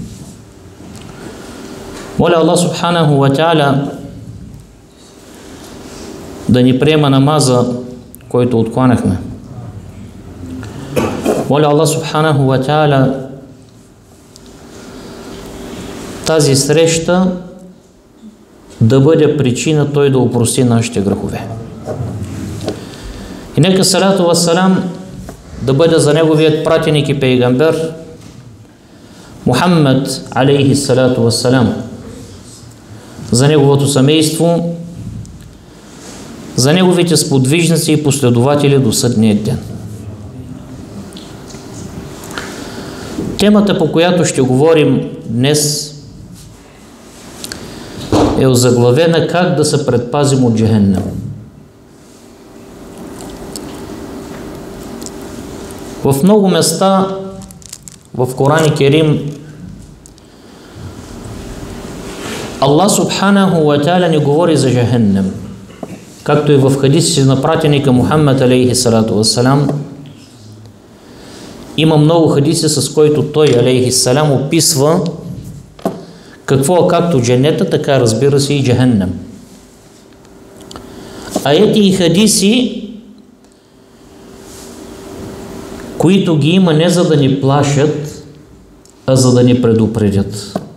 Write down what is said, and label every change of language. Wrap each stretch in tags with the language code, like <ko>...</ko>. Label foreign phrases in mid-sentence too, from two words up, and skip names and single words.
<bg>Моля Аллах</bg> <ar>سبحانه وتعالى</ar> <bg>да ни приема намаза, който откланяхме. Моля Аллах</bg> <ar>سبحانه وتعالى</ar> <bg>тази среща да бъде причина Той да опрости нашите грехове. И нека</bg> <ar>الصلاة والسلام</ar> <bg>да бъде за Неговият пратеник и пейгамбер Мухаммад</bg> <ar>عليه الصلاة والسلام,</ar> <bg>за Неговото семейство, за Неговите сподвижници и последователи до съдния ден. Темата, по която ще говорим днес, е озаглавена как да се предпазим от Джехеннем. В много места в Коран Керим Аллах</bg> <ar>سبحانه وتعالى</ar> <bg>ни говори за Джехеннем, както и в хадисите на пратеника Мухаммад</bg> <ar>عليه الصلاة والسلام.</ar> <bg>Има много хадиси, с които той</bg> <ar>عليه السلام</ar> <bg>описва какво както дженета, така разбира се и Джехеннем. Аяти и хадиси, които ги има не за да ни плашат, а за да ни предупредят.</bg>